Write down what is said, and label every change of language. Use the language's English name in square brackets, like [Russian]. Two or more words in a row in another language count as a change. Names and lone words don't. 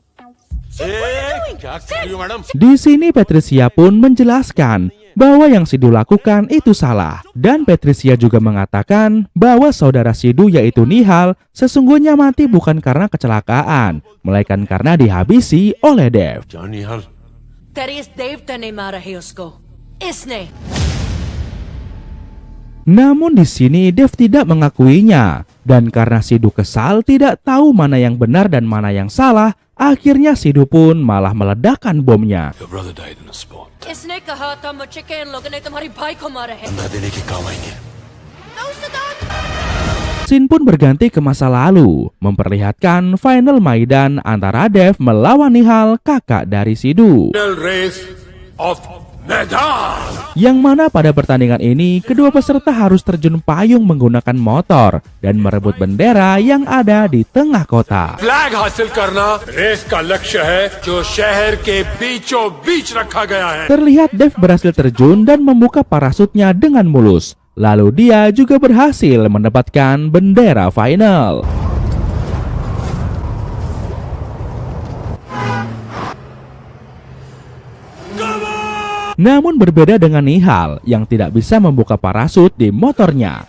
[Hindi] क्या कर रही हो मैडम? [Indonesian] Di sini Patricia pun menjelaskan bahwa yang Sidhu lakukan itu salah. Dan Patricia juga mengatakan bahwa saudara Sidhu yaitu Nihal sesungguhnya mati bukan karena kecelakaan, melainkan karena dihabisi oleh Dev. [Hindi] जानी हाल तेरे इस देवता ने मारा है उसको. इसने. [Indonesian] Namun di sini Dev tidak mengakuinya. Dan karena Sidhu kesal tidak tahu mana yang benar dan mana yang salah, akhirnya Sidhu pun malah meledakkan bomnya. [English] Your brother died in a spot. [Hindi] इसने कहा था मुझे के इन लोगों ने तुम्हारी भाई को मारा है. मैं देने के काम आएंगे. [English] No, Siddharth. [Indonesian] Scene pun berganti ke masa lalu, memperlihatkan final Maidan antara Dev melawan Nihal, kakak dari Sidhu. [English] Final race of Maidan. [Indonesian] Yang mana pada pertandingan ini, kedua peserta harus terjun payung menggunakan motor dan merebut bendera yang ada di tengah kota. [Hindi] फ्लैग हासिल करना रेस का लक्ष्य है जो शहर के बीचों बीच रखा गया है. [Indonesian] Terlihat Dev berhasil terjun dan membuka parasutnya dengan mulus. Lalu dia juga berhasil mendapatkan bendera final. Namun berbeda dengan Nihal yang tidak bisa membuka parasut di motornya.